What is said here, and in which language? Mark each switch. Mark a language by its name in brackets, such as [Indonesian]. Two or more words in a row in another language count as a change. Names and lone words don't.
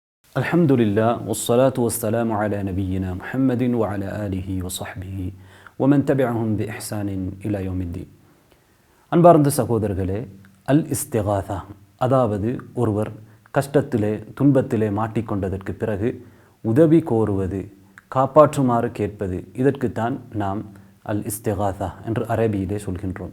[Arabic] الحمد لله والصلاة والسلام على نبينا محمد وعلى آله وصحبه ومن تبعهم بإحسان إلى يوم الدين. [Tamil] அன்பார்ந்த சகோதரர்களே, அல் இஸ்திகாதா, அதாவது ஒருவர் கஷ்டத்திலே துன்பத்திலே மாட்டிக்கொண்டதற்கு பிறகு உதவி கோருவது, காப்பாற்றுமாறு கேட்பது, இதற்குத்தான் நாம் அல் இஸ்திகாதா என்று அரபியிலே சொல்கின்றோம்.